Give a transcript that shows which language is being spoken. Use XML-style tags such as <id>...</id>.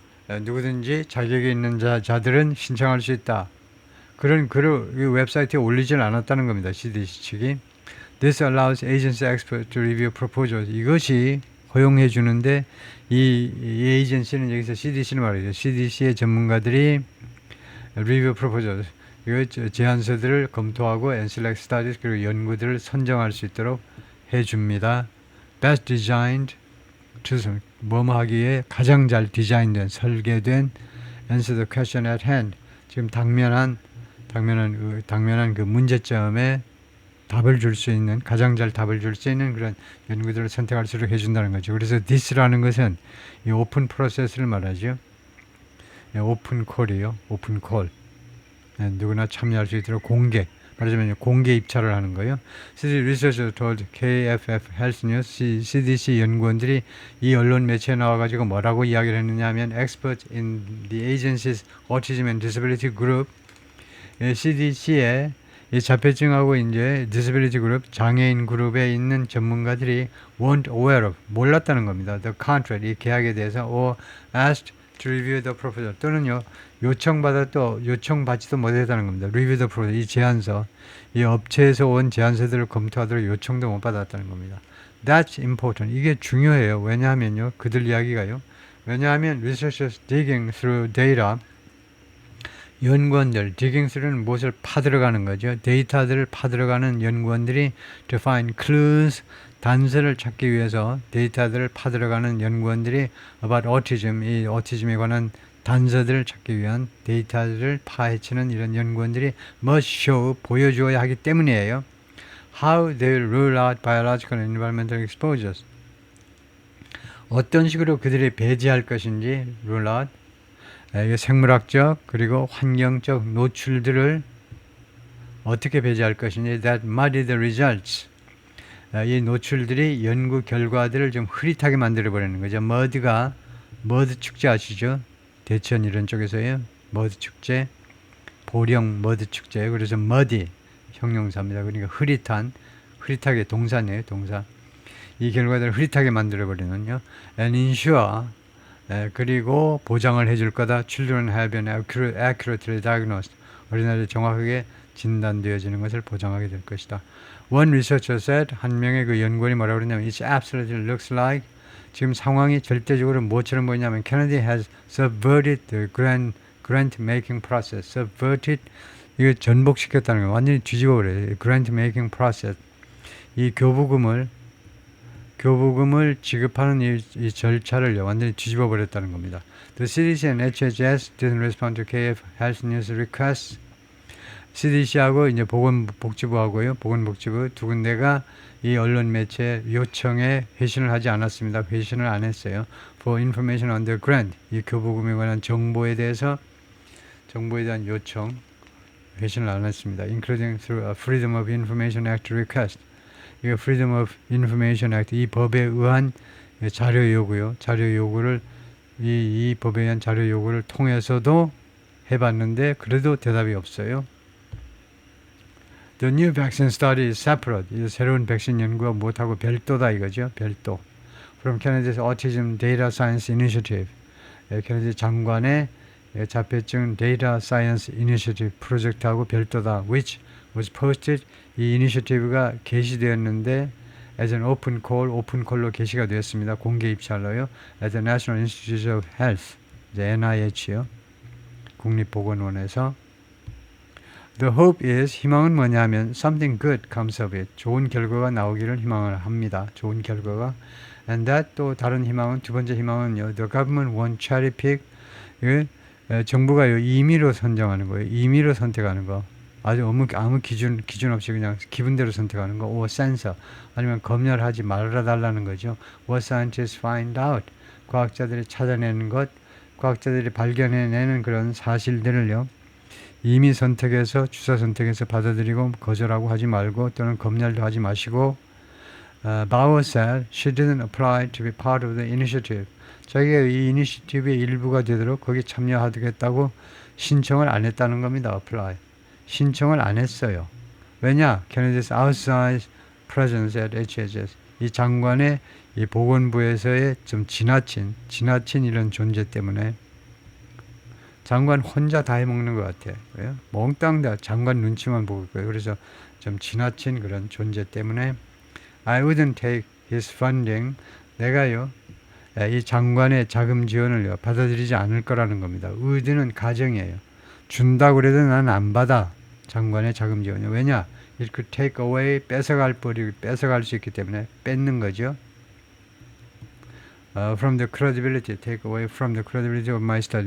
<ko>누구든지 자격이 있는 자들은 신청할 수 있다. 그런 글을 웹사이트에 올리질 않았다는 겁니다. CDC 측이.</ko> <en>This allows agency experts to review proposals.</en> <ko>이것이 허용해 주는데 이 에이전시는 여기서 CDC는 말이죠. CDC의 전문가들이</ko> <en>review proposals.</en> <ko>이거 제안서들을 검토하고</ko> <en>and select studies</en> <ko>그리고 연구들을 선정할 수 있도록 해줍니다.</ko> <en>Best designed to</en> <ko>뭐뭐 하기에 가장 잘 디자인된 설계된</ko> <en>answer the question at hand.</en> <ko>지금 당면한 그 문제점에 답을 줄 수 있는 가장 잘 답을 줄 수 있는 그런 연구들을 선택할 수 있도록 해준다는 거죠. 그래서 this라는 것은 이 오픈 프로세스를 말하죠. 오픈 콜이요. 오픈 콜. 누구나 참여할 수 있도록 공개. 말하자면 공개 입찰을 하는 거예요.</ko> <en>CDC Researchers told KFF Health News</en> <ko>CDC 연구원들이 이 언론 매체에 나와가지고 뭐라고 이야기를 했느냐 하면</ko> <en>experts in the agency's autism and disability group</en> <ko>CDC의 이 자폐증하고 이제 disability 그룹 장애인 그룹에 있는 전문가들이</ko> <en>weren't aware of</en> <ko>몰랐다는 겁니다.</ko> <en>The contract</en> <ko>이 계약에 대해서</ko> <en>or asked to review the proposal</en> <ko>또는요 요청받지도 못했다는 겁니다.</ko> <en>review the proposal</en> <ko>이 제안서 이 업체에서 온 제안서들을 검토하도록 요청도 못 받았다는 겁니다.</ko> <en>That's important</en> <ko>이게 중요해요. 왜냐하면요 그들 이야기가요. 왜냐하면</ko> <en>researchers digging through data</en> <ko>연구원들,</ko> <en>digging through</en> <ko>는 무엇을 파들어가는 거죠. 데이터들을 파들어가는 연구원들이</ko> <en>to find clues,</en> <ko>단서를 찾기 위해서 데이터들을 파들어가는 연구원들이</ko> <en>about autism,</en> <ko>이 오티즘에 관한 단서들을 찾기 위한 데이터들을 파헤치는 이런 연구원들이</ko> <en>must show,</en> <ko>보여주어야 하기 때문이에요.</ko> <en>How they will rule out biological and environmental exposures.</en> <ko>어떤 식으로 그들이 배제할 것인지</ko> <en>rule out.</en> <ko>이게 생물학적 그리고 환경적 노출들을 어떻게 배제할 것인지</ko> <en>that muddy the results</en> <ko>이 노출들이 연구 결과들을 좀 흐릿하게 만들어 버리는 거죠. 머드 축제 아시죠? 대천 이런 쪽에서요. 머드 축제 보령 머드 축제 그래서 muddy 형용사입니다. 그러니까 흐릿하게 동사네요. 동사 이 결과들을 흐릿하게 만들어 버리는요.</ko> <en>and ensure</en> <ko>그리고 보장을 해줄 거다.</ko> <en>Children have been accurately diagnosed.</en> <ko>어린아이들이 정확하게 진단되어지는 것을 보장하게 될 것이다.</ko> <en>One researcher said,</en> <ko>한 명의 그 연구원이 뭐라고 그러냐면</ko> <en>It absolutely looks like</en> <ko>지금 상황이 절대적으로 뭐처럼 보이냐면</ko> <en>Kennedy has subverted the grant making process.</en> <ko>Subverted 이거 전복시켰다는 거예요. 완전히 뒤집어 버려요.</ko> <en>Grant making process.</en> <ko>이 교부금을 지급하는 이 절차를 완전히 뒤집어 버렸다는 겁니다.</ko> <en>The CDC and HHS didn't respond to KF Health News requests.</en> <ko>CDC하고 이제 보건복지부하고요. 보건복지부 두 군데가 이 언론 매체 요청에 회신을 하지 않았습니다. 회신을 안 했어요.</ko> <en>For information on the grant.</en> <ko>이 교부금에 관한 정보에 대한 요청 회신을 안 했습니다.</ko> <en>Including through a Freedom of Information Act request.</en> <ko>이거 Freedom of Information Act 이 법에 의한 자료 요구요. 자료 요구를 이 법에 의한 자료 요구를 통해서도 해봤는데 그래도 대답이 없어요.</ko> <en>The new vaccine study is separate.</en> <ko>이 새로운 백신 연구가 못하고 별도다 이거죠. 별도.</ko> <en>From Kennedy's Autism Data Science Initiative.</en> <ko>케네디 장관의 자폐증 데이터 사이언스 이니셔티브 프로젝트하고 별도다.</ko> <en>Which was posted.</en> <ko>이 이니셔티브가 게시되었는데</ko> <en>as an open call,</en> <ko>오픈 콜로 게시가 되었습니다. 공개 입찰로요.</ko> <en>at the National Institute of Health,</en> <ko>이제 NIH요. 국립보건원에서.</ko> <en>The hope is,</en> <ko>희망은 뭐냐면</ko> <en>something good comes of it.</en> <ko>좋은 결과가 나오기를 희망을 합니다. 좋은 결과가.</ko> <en>And that</en> <ko>또 다른 희망은 두 번째 희망은요.</ko> <en>The government won't cherry pick.</en> <ko>정부가요 임의로 선정하는 거예요. 임의로 선택하는 거. 아주 아무 기준 없이 그냥 기분대로 선택하는 거.</ko> <en>or censor.</en> <ko>아니면 검열하지 말아달라는 거죠.</ko> <en>What scientists find out.</en> <ko>과학자들이 찾아내는 것, 과학자들이 발견해내는 그런 사실들을요. 임의 선택해서 주사 선택해서 받아들이고 거절하고 하지 말고 또는 검열도 하지 마시고</ko> <en>Bauer said she didn't apply to be part of the initiative.</en> <ko>자기가 이 이니시티브의 일부가 되도록 거기 참여하겠다고 신청을 안 했다는 겁니다. apply. 신청을 안 했어요. 왜냐? Kennedy's outside presence at HHS. 이 장관의 이 보건부에서의 좀 지나친 이런 존재 때문에 장관 혼자 다 해먹는 것 같아요. 왜요? 몽땅 다 장관 눈치만 보고 있고요. 그래서 좀 지나친 그런 존재 때문에</ko> <en>I wouldn't take his funding.</en> <ko>내가요. 이 장관의 자금 지원을 받아들이지 않을 거라는 겁니다. would는 가정이에요. 준다고 그래도 난 안 받아. 장관의 자금 지원이. 왜냐?</ko> <en>It could take away,</en> <ko>뺏어갈 수 있기 때문에 뺏는 거죠.</ko> <en>From the credibility, take away from the credibility of my study.</en>